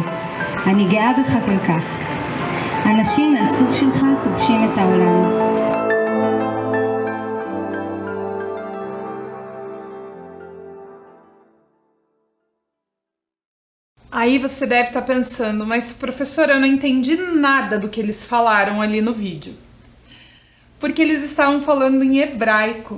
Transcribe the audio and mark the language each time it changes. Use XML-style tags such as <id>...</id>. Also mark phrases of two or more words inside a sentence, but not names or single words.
<he>אני גאה בך כל כך. אנשים מהסוג שלך כובשים את העולם.</he> <pt>Aí você deve estar pensando, mas professora, eu não entendi nada do que eles falaram ali no vídeo. Porque eles estavam falando em hebraico.</pt>